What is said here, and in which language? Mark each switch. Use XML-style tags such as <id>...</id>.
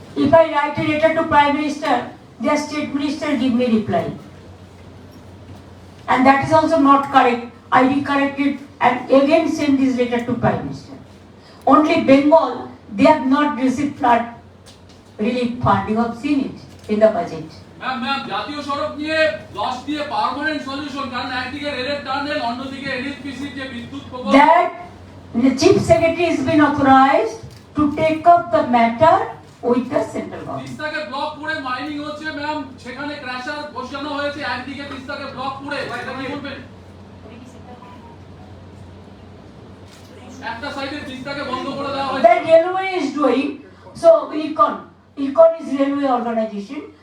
<en>If I write a letter to Prime Minister, their state minister give me reply. And that is also not correct. I recorrect it and again send this letter to Prime Minister. Only Bengal, they have not received flood relief fund. You have seen it in the budget.</en> <bn>Ma'am জাতীয় সড়ক নিয়ে 10 দিয়ে permanent solution, কারণ একদিকে রেলের tunnel, অন্যদিকে NHPC যে বিদ্যুৎ প্রকল্প,</bn> <en>That the Chief Secretary has been authorized to take up the matter with the central government.</en> <bn>তিস্তাকে block করে মাইনিং হচ্ছে ম্যাম, সেখানে ক্র্যাশার বসানো হয়েছে, একদিকে তিস্তাকে ব্লক করে, এটা কি বলবেন? একটা সাইডে তিস্তাকে বন্ধ করে দেওয়া হয়েছে।</bn> <en>That railway is doing, so Econ is railway organization.</en>